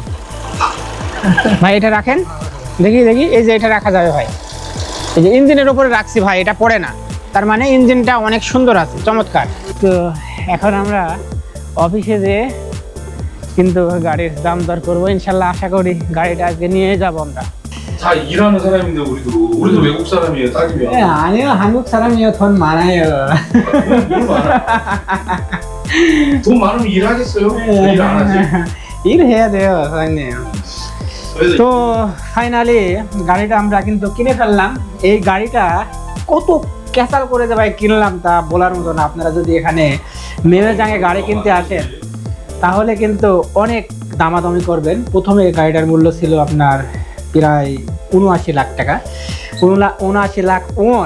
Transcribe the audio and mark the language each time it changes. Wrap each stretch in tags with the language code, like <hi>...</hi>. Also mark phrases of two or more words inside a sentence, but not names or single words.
<bn>ভাই এটা রাখেন, দেখি। এই যে এটা রাখা যাবে ভাই, এই যে ইঞ্জিনের উপরে রাখছি ভাই, এটা পড়ে না, তার মানে ইঞ্জিনটা অনেক সুন্দর আছে, চমৎকার। তো এখন আমরা অফিসে যেয়ে কিন্তু গাড়ির দাম দর করবো ইনশাল্লাহ। আশা করি গাড়িটা আজকে নিয়ে যাব আমরা।</bn> <ko>다 일하는 사람인데 우리도 외국 사람이에요. 따지면. 아니요, 한국 사람이요. 돈 많아요. 뭘 말아? 돈 많으면 일하겠어요? 일 안 하지? 일해야 돼요, 사장님।</ko> <bn>তো ফাইনালি গাড়িটা আমরা কিন্তু কিনে ফেললাম। এই গাড়িটা কত ক্যাসাল করে যে ভাই কিনলাম তা বলার মতো না। আপনারা যদি এখানে মেমেজাঙে গাড়ি কিনতে আসেন তাহলে কিন্তু অনেক দামাদামি করবেন। প্রথমে গাড়িটার মূল্য ছিল আপনার প্রায় ৭৯ লাখ টাকা, ৭৯ লাখ ওয়ান।</bn>